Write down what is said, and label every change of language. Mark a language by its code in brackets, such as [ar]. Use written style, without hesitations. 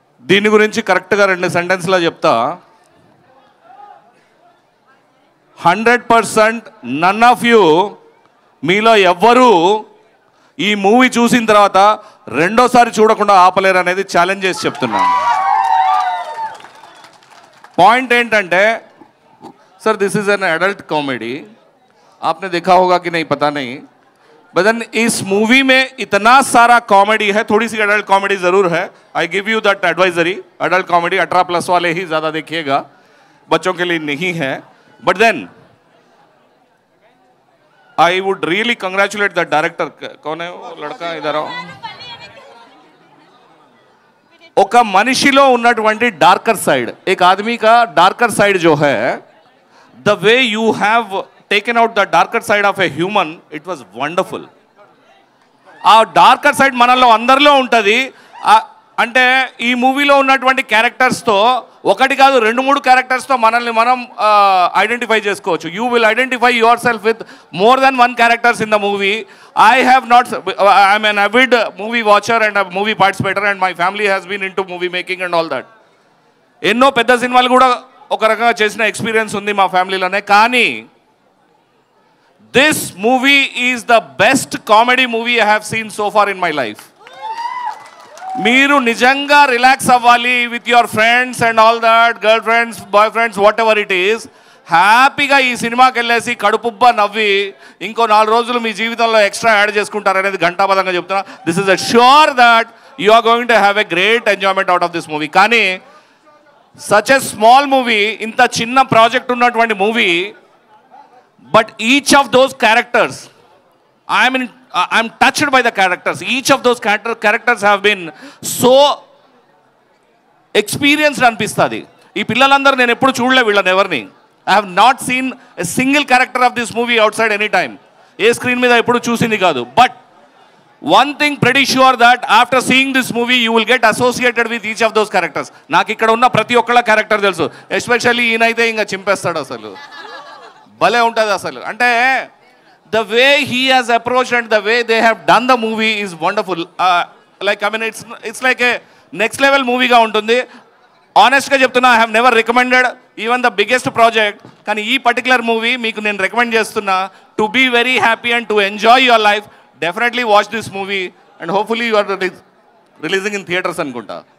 [te] దీని గురించి కరెక్ట్గా 2 సెంటెన్స్లో చెప్తా. [en] 100% none of you, [te] మీలో ఎవ్వరూ ఈ మూవీ చూసిన తర్వాత రెండోసారి చూడకుండా ఆపలేరు అనేది ఛాలెంజ్ చేసి చెప్తున్నాను. పాయింట్ ఏంటంటే [hi] sir this is an adult comedy, आपने देखा होगा कि नहीं पता नहीं, बट इस मूवी में इतना सारा कॉमेडी है. थोड़ी सी एडल्ट कॉमेडी जरूर है. [en] I give you that advisory. [hi] Adult comedy 18+ वाले ही ज्यादा देखिएगा, बच्चों के लिए नहीं है. [en] But then I would really congratulate the director. [hi] कौन है वो लड़का, इधर आओ. [te] ఒక మనిషిలో ఉన్నటువంటి డార్కర్ సైడ్, [hi] एक आदमी का डार्कर साइड जो है, [en] the way you have taken out the darker side of a human, it was wonderful. [te] ఆ డార్కర్ సైడ్ మనలో అందరిలో ఉంటుంది. అంటే ఈ మూవీలో ఉన్నటువంటి క్యారెక్టర్స్తో ఒకటి కాదు 2-3 క్యారెక్టర్స్తో మనల్ని మనం ఐడెంటిఫై చేసుకోవచ్చు. [en] You will identify yourself with more than 1 characters in the movie. I'm an avid movie watcher and a movie participator, and my family has been into movie making and all that. [te] ఎన్నో పెద్ద సినిమాలు కూడా ఒక రకంగా చేసిన experience ఉంది మా ఫ్యామిలీలోనే. [en] కానీ this movie is the best comedy movie I have seen so far in my life. [te] మీరు నిజంగా రిలాక్స్ అవ్వాలి [en] with your friends and all that, [te] girl friends, bye friends, [en] whatever it is, [te] హ్యాపీగా ఈ సినిమాకి వెళ్ళేసి కడుపుబ్బా నవ్వి ఇంకో 4 రోజులు మీ జీవితంలో ఎక్స్ట్రా యాడ్ చేసుకుంటారనేది ఘంటాపదంగా చెప్తున్నా. [en] This is a sure that you are going to have a great enjoyment out of this movie. కానీ such a small movie, [te] ఇంత చిన్న ప్రాజెక్ట్ ఉన్నటువంటి movie, [en] but each of those characters, I'm touched by the characters. Each of those characters have been so experienced [te] అనిపిస్తుంది. ఈ పిల్లలందరూ నేను ఎప్పుడు చూడలే వీళ్ళని ఎవరిని. [en] I have not seen a single character of this movie outside any time. [te] ఏ screen మీద ఎప్పుడు చూసింది కాదు. [en] But one thing pretty sure that after seeing this movie you will get associated with each of those characters. [te] నాకు ఇక్కడ ఉన్న ప్రతి ఒక్కళ్ళ character తెలుసు. ఎస్పెషల్లీ ఈయనైతే ఇంకా చింపేస్తాడు అసలు. భలే ఉంటుంది అసలు. [en] అంటే the way he has approached and the way they have done the movie is wonderful. Like I mean it's like a next level movie గా ఉంటుంది. [te] ఆనెస్ట్గా చెప్తున్నా, [en] I have never recommended even the biggest project, [te] కానీ ఈ particular movie మీకు నేను recommend చేస్తున్నా. [en] To be very happy and to enjoy your life, definitely watch this movie and hopefully you are releasing in theatres అనుకుంటా.